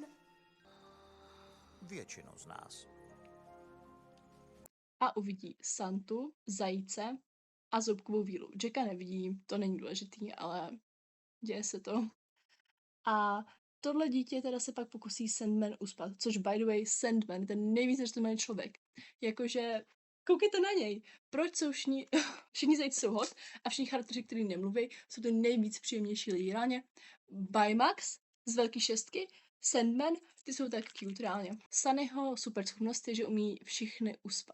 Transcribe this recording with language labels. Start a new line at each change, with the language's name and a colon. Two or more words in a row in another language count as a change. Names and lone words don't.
Czech: Většinu z nás. A uvidí Santu, zajíce a Zobkovou vílu. Jacka nevidí, to není důležitý, ale děje se to. A tohle dítě teda se pak pokusí Sandman uspat, což
English: by the way
Czech: Sandman, ten nejvíc nežitelný člověk. Jakože, koukejte na něj. Proč jsou všichni zajíci jsou hot a všichni charakteři, kteří nemluví, jsou to nejvíc příjemnější lidi. Reálně Baymax z Velký šestky, Sandman, ty jsou tak cute reálně. Sunnyho super schopnost je, že umí všechny uspat.